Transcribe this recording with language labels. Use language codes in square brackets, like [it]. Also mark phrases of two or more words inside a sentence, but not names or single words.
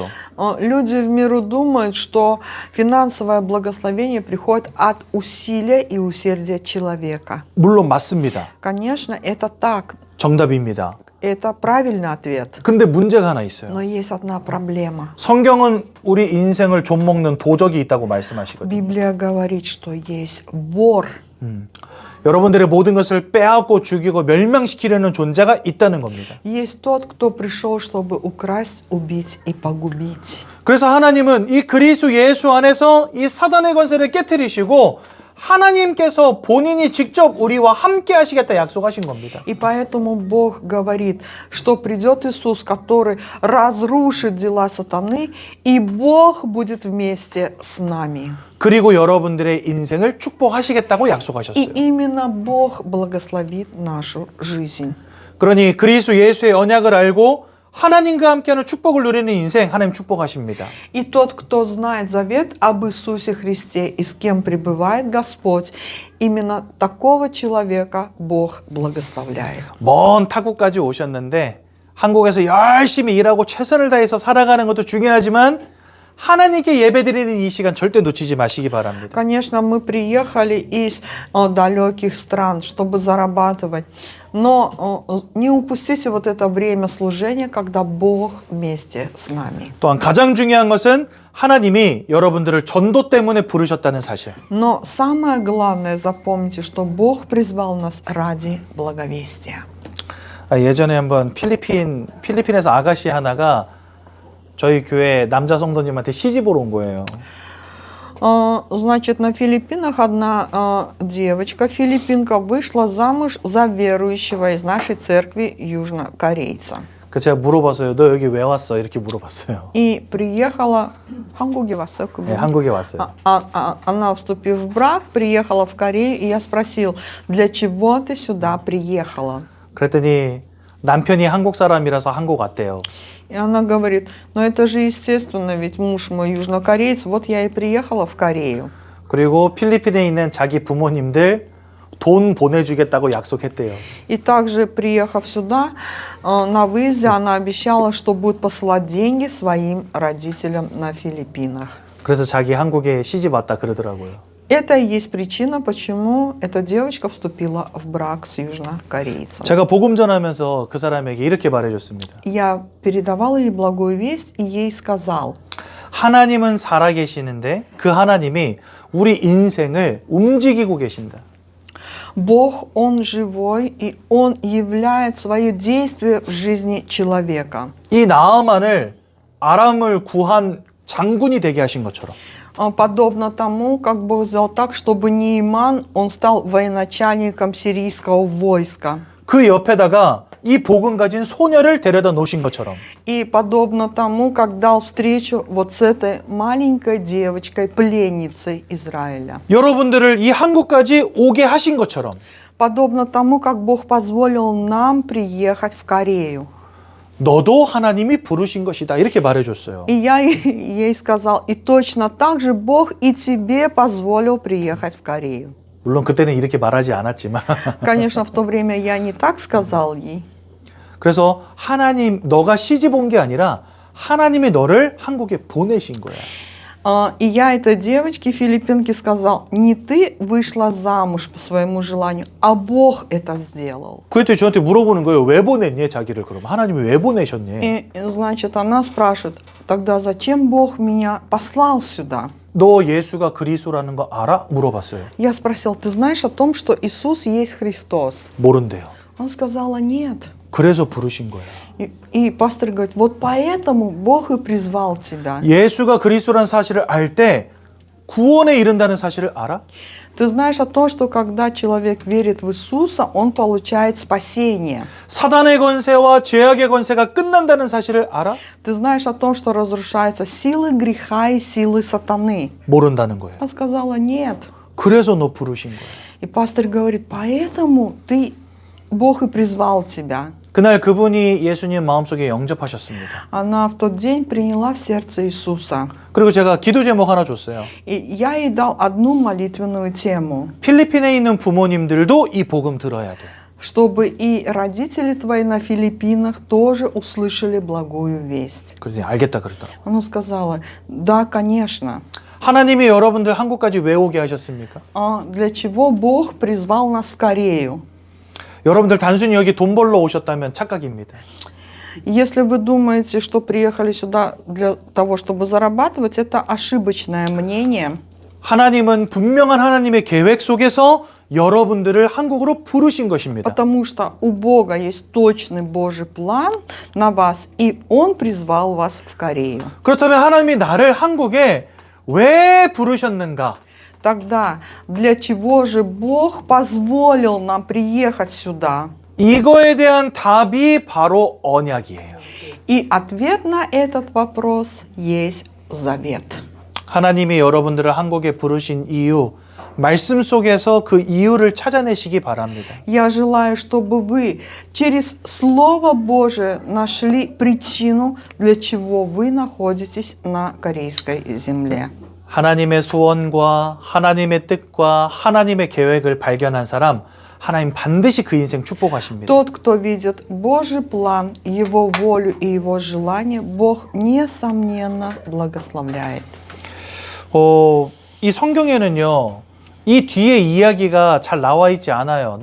[ru] Люди в миру думают, что финансовое благословение приходит от усилия и усердия человека. [ko] 물론 맞습니다. [ru] Конечно, это так. [ko] 정답입니다. [ru] Это правильный ответ. [ko] 근데 문제가 하나 있어요. [ru] Но есть одна проблема. [ko] 성경은 우리 인생을 좀먹는 도적이 있다고 말씀하시거든요. [ru] Библия говорит, что есть вор. [ko] 여러분들의 모든 것을 빼앗고 죽이고 멸망시키려는 존재가 있다는 겁니다. [ru] Есть тот, кто пришел, чтобы украсть, убить и погубить. [ko] 그래서 하나님은 이 그리스도 예수 안에서 이 사단의 권세를 깨뜨리시고 하나님께서 본인이 직접 우리와 함께 하시겠다 약속하신 겁니다. [ru] И поэтому Бог говорит, что придет Иисус, который разрушит дела сатаны, и Бог будет вместе с нами. [ko] 그리고 여러분들의 인생을 축복하시겠다고 [ru] И [ko] 약속하셨어요. [ru] именно Бог благословит нашу жизнь. [ko] 그러니 그리스도 예수의 언약을 알고 하나님과 함께하는 축복을 누리는 인생 하나님 축복하십니다. [ru] И тот, кто знает завет об Иисусе Христе и с кем пребывает Господь, именно такого человека Бог благословляет. [ko] 먼 타국까지 오셨는데 한국에서 열심히 일하고 최선을 다해서 살아가는 것도 중요하지만 하나님께 예배드리는 이 시간 절대 놓치지 마시기 바랍니다. [ru] Конечно, мы приехали из далеких стран, чтобы зарабатывать, но не упустите вот это время служения, когда Бог вместе с нами. [ko] 또한 가장 중요한 것은 하나님이 여러분들을 전도 때문에 부르셨다는 사실. [ru] Но самое главное, запомните, что Бог призвал нас ради благовестия. [ko] 예전에 한번 필리핀에서 아가씨 하나가 저희 교회 남자 성도님한테 시집 오러 온 거예요. [ru] Значит, на Филиппинах одна девочка, филиппинка, вышла замуж за верующего из нашей церкви южнокорейца. [ko] 그 제가 물어봤어요. 너 여기 왜 왔어? 이렇게 물어봤어요. [ru] И приехала [ko] 한국에 왔어요. 네, 한국에 왔어요. [ru] Она, вступив в брак, приехала в Корею, и я спросил, для чего ты сюда приехала? [ko] 그랬더니 남편이 한국 사람이라서 한국 왔대요. [ru] И она говорит, ну это же естественно, ведь муж мой южнокореец, вот я и приехала в Корею. [ko] 그리고 필리핀에 있는 자기 부모님들 돈 보내주겠다고 약속했대요. [ru] И также, приехав сюда, на выезде, она обещала, что будет посылать деньги своим родителям на Филиппинах. [ko] 그래서 자기 한국에 시집 왔다 그러더라고요. [ru] Это и есть причина, почему эта девочка вступила в брак с южнокорейцем. [ko] 제가 복음 전하면서 그 사람에게 이렇게 말해줬습니다. [ru] Я передавала ей благую весть, и ей сказал: [ko] 하나님은 살아계시는데 그 하나님이 우리 인생을 움직이고 계신다. [ru] Бог, Он живой, и Он являет свое действие в жизни человека. [ko] 이 나아만을 아람을 구한 장군이 되게 하신 것처럼 [ru] Подобно тому, как Бог сделал так, чтобы Неиман, он стал военачальником сирийского войска. [ko] 그 옆에다가 이 복음 가진 소녀를 데려다 놓으신 것처럼 [ru] И подобно тому, как дал встречу вот с этой маленькой девочкой, пленницей Израиля. [ko] 여러분들을 이 한국까지 오게 하신 것처럼 [ru] Подобно тому, как Бог позволил нам приехать в Корею. [ko] 너도 하나님이 부르신 것이다 이렇게 말해줬어요. [ru] И я ей сказал, и точно так же Бог и тебе позволил приехать в Корею. [ko] 물론 그때는 이렇게 말하지 않았지만 [ru] Конечно, в то время я не так сказал ей. [ko] 그래서 하나님 너가 시집 온 게 아니라 하나님이 너를 한국에 보내신 거야. [ru] И я этой девочке, филиппинке, сказал: не ты вышла замуж по своему желанию, а Бог это сделал. [ko] 그때 저한테 물어보는 거예요. 왜 보냈니 자기를 그럼? 하나님이 왜 보내셨니? [ru] И, значит, она спрашивает: тогда зачем Бог меня послал сюда? [ko] 너 예수가 그리스도라는 거 알아? 물어봤어요. [ru] Я спросил: ты знаешь о том, что Иисус есть Христос? [ko] 모른대요. [ru] Он сказала: нет. [ko] 그래서 부르신 거야. [ru] И пастор говорит: вот поэтому Бог и призвал тебя. [ko] 예수가 그리스도라는 사실을 알 때 구원에 이른다는 사실을 알아? [ru] Ты знаешь о том, что когда человек верит в Иисуса, он получает спасение. [ko] 사단의 권세와 죄악의 권세가 끝난다는 사실을 알아? [ru] Ты знаешь о том, что разрушаются силы греха и силы сатаны. [ko] 모른다는 거예요. [ru] Она сказала: нет. [ko] 그래서 너 부르신 거야. [ru] И пастор говорит: поэтому Бог и призвал тебя. [ko] 그날 그분이 예수님 마음속에 영접하셨습니다. [ru] Она в тот день приняла в сердце Иисуса. [ko] 그리고 제가 기도 제목 하나 줬어요. [ru] И я ей дал одну молитвенную тему, [ko] 필리핀에 있는 부모님들도 이 복음 들어야 돼. [ru] чтобы и родители твои на Филиппинах тоже услышали благую весть. [ko] 그랬더니 알겠다 그러더라고. [ru] Она сказала: да, конечно. [ko] 하나님이 여러분들 한국까지 왜 오게 하셨습니까? [ru] Для чего Бог призвал нас в Корею? [ko] 여러분들 단순히 여기 돈 벌러 오셨다면 착각입니다. [ru] Если вы думаете, что приехали сюда для того, чтобы зарабатывать, это ошибочное мнение. [ko] 하나님은 분명한 하나님의 계획 속에서 여러분들을 한국으로 부르신 것입니다. [ru] Потому что у Бога есть точный Божий план на вас, и Он призвал вас в Корею. [ko] 그렇다면 하나님이 나를 한국에 왜 부르셨는가? [ru] Тогда для чего же Бог позволил нам приехать сюда? [ko] 이거에 대한 답이 바로 언약이에요. [ru] И ответ на этот вопрос есть завет. [ko] 하나님이 여러분들을 한국에 부르신 이유, 말씀 속에서 그 이유를 찾아내시기 바랍니다. [ru] Я желаю, чтобы вы через Слово Божие нашли причину, для чего вы находитесь на корейской земле. [ko] 하나님의 소원과 하나님의 뜻과 하나님의 계획을 발견한 사람, 하나님 반드시 그 인생 축복하십니다. [ru] Тот, кто видит Божий план, Его волю и Его желание, Бог, несомненно, благословляет. [ko] 이 성경에는요, 이 뒤에 이야기가 잘 나와 있지 않아요.